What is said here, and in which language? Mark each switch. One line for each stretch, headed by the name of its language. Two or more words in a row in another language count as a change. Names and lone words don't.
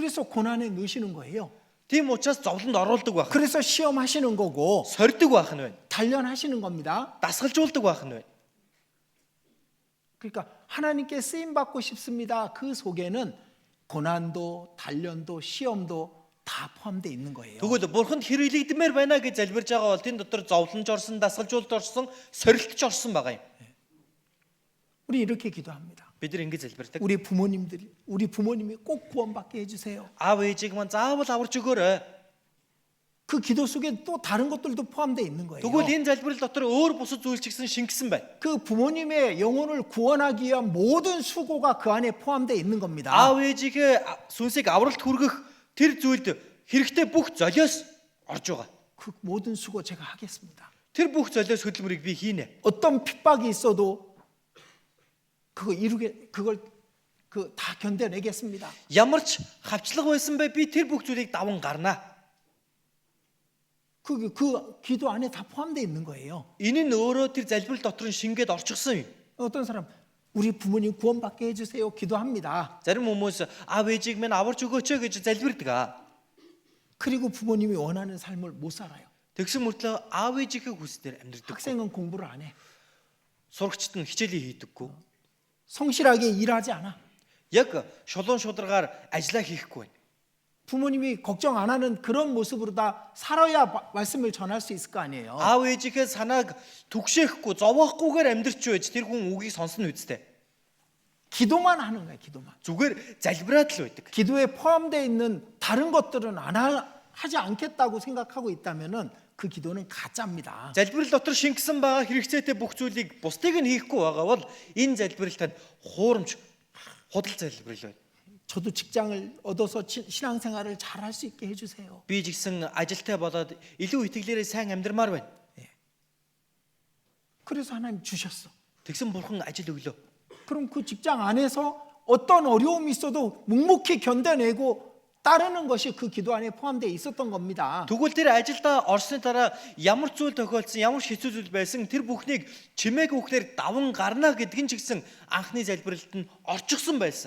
Korean: 그래서 고난에 넣으시는 거예요.
Mongolian: Тийм учраас зовлонд оруулдаг байх.
Korean: 그래서 시험하시는 거고
Mongolian: Сордог байх нь байна.
Korean: 단련하시는 겁니다.
Mongolian: Дасгалжуулдаг байх нь байна.
Korean: 그러니까 하나님께 쓰임 받고 싶습니다. 그 속에는 고난도 단련도 시험도 다 포함되어 있는 거예요.
Mongolian: Тэгвэл Бурханд хэрэглэгдмээр байна гэж залбирж байгаа бол тэн дотор зовлонж орсон, дасгалжуулалт орсон, сорилтч орсон байгаа юм.
Korean: 우리 이렇게 기도합니다.
Mongolian: Бид нар ингэж залбирдаг.
Korean: 우리 부모님이 꼭 구원받게 해주세요.
Mongolian: Аав ээжийг маань заавал аварч өгөөрэй.
Korean: 그 기도 속에 또 다른 것들도 포함되어 있는 거예요.
Mongolian: Тэгвэл энэ залбирал дотор өөр бусад зүйл ч гэсэн шингэсэн байна.
Korean: 그 부모님의 영혼을 구원하기 위한 모든 수고가 그 안에 포함되어 있는 겁니다.
Mongolian: Аав ээжийнхээ сүнсийг авралт хүргэх тэр зүйлд хэрэгтэй бүх золиос орж байгаа.
Korean: 그 모든 수고 제가 하겠습니다.
Mongolian: Тэр бүх золиос хөдөлмөрийг би хийнэ.
Korean: 어떤 핍박이 있어도 그걸 다 견뎌내겠습니다.
Mongolian: Ямар ч хавчлага байсан бай би тэр бүх зүйлийг даван гарнаа.
Korean: 그 기도 안에 다 포함되어 있는 거예요.
Mongolian: Энэ нь өөрөө тэр залбирал дотор нь шингээд орчихсон юм.
Korean: 어떤 사람 우리 부모님 구원받게 해주세요. 기도합니다.
Mongolian: Зарим хүмүүс аав ээжийг минь аварч өгөөч гэж залбирдаг.
Korean: 그리고 부모님이 원하는 삶을 못 살아요.
Mongolian: Тэгсэн мөртлөө аав ээжийнхээ хүслээр амьдрдаг.
Korean: 학생은 공부를 안 해.
Mongolian: Сурагчид нь хичээлээ хийдэггүй.
Korean: 성실하게 일하지 않아.
Mongolian: Яг шулуун шударгаар ажиллаа хийхгүй байна.
Korean: 부모님이 걱정 안 하는 그런 모습으로 다 살아야 말씀을 전할 수 있을 거 아니에요.
Mongolian: Аав ээжийнхээ санааг түгшээхгүй, зовоохгүйгээр амьдрч байж тэр хүн үгийг сонсно үсттэй.
Korean: 기도만 하는 거예요. 기도만.
Mongolian: Зүгээр залбираад л байдаг.
Korean: 기도에 포함되어 있는 다른 것들은 하지 않겠다고 생각하고 있다면은 그 기도는 가짜입니다.
Mongolian: Залбирал дотор шингэсэн байгаа хэрэгцээтэй бүх зүйлийг бусдыг нь хийхгүй байгаа бол энэ залбирал тань хуурамч худал залбирал байна.
Korean: 저도 직장을 얻어서 신앙생활을 잘 할 수 있게 해주세요.
Mongolian: Би ч гэсэн ажилтай болоод илүү итгэлээрээ сайн амьдрмаар байна.
Korean: 그래서 하나님 주셨어.
Mongolian: Тэгсэн бурхан ажил өглөө.
Korean: 그럼 그 직장 안에서 어떤 어려움이 있어도 묵묵히 견뎌내고 따르는 것이 그 기도 안에 포함되어 있었던 겁니다.
Mongolian: Тэгвэл тэр ажилдаа орсны дараа ямар зүйл тохиолдсон, ямар хэцүү зүйл байсан тэр бүхнийг чимээг үхлээр даван гарна гэдг нь ч гэсэн анхны залбиралд нь орчихсон байсан.